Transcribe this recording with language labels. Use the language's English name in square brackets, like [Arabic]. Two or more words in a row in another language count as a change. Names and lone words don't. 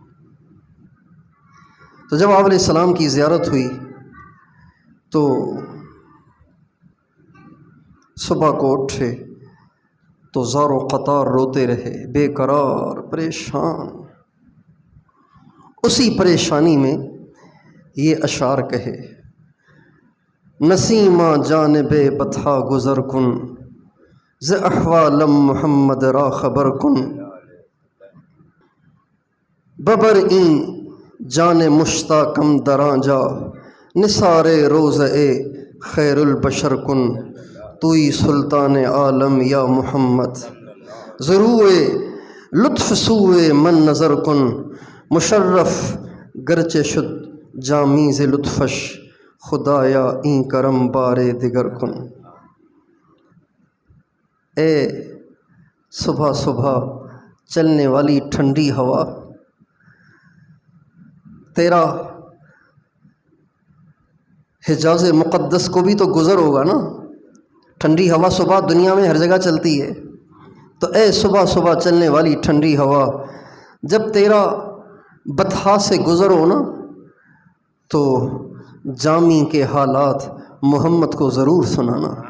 [Urdu] تو جب آپ علیہ السلام کی زیارت ہوئی تو صبح کو اٹھے تو زار و قطار روتے رہے، بے قرار، پریشان۔ اسی پریشانی میں یہ اشعار کہے، [Persian] نسیما جانب بطحا گزر کن ز احوالم محمد را خبر کن ببر این جان مشتاقم دراں جا نثار روضہ خیر البشر کن توئی سلطان عالم یا محمد ضرور لطف سوئے من نظر کن مشرف گرچہ شد جامی ز لطفش خدایا این کرم بار دگر کن۔ [Urdu] اے صبح صبح چلنے والی ٹھنڈی ہوا، تیرا حجاز مقدس کو بھی تو گزر ہوگا نا، ٹھنڈی ہوا صبح دنیا میں ہر جگہ چلتی ہے، تو اے صبح صبح چلنے والی ٹھنڈی ہوا، جب تیرا بطحا سے گزر ہو نا تو جامی کے حالات محمد کو ضرور سنانا،